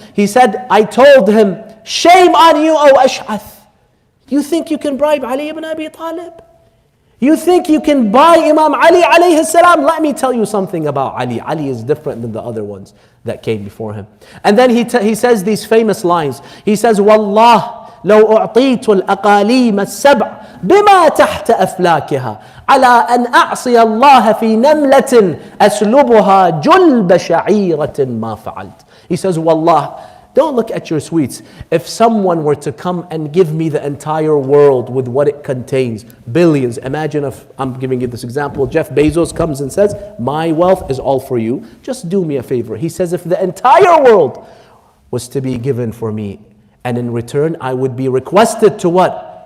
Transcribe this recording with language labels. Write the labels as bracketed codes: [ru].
[en] He said, I told him, shame on you, O Ash'ath. You think you can bribe Ali ibn Abi Talib? You think you can buy Imam Ali alayhi salam? Let me tell you something about Ali. Ali is different than the other ones that came before him. And then he says these famous lines. He says, Wallah, [ar] لو أعطيت الأقاليم السبع بما تحت أفلاكها على أن أعصي الله في نملة أسلبها جلب شعيرة ما فعلت. [en] He says, Wallah, don't look at your sweets. If someone were to come and give me the entire world with what it contains, billions. Imagine if, I'm giving you this example, Jeff Bezos comes and says, my wealth is all for you. Just do me a favor. He says, if the entire world was to be given for me, and in return I would be requested to what?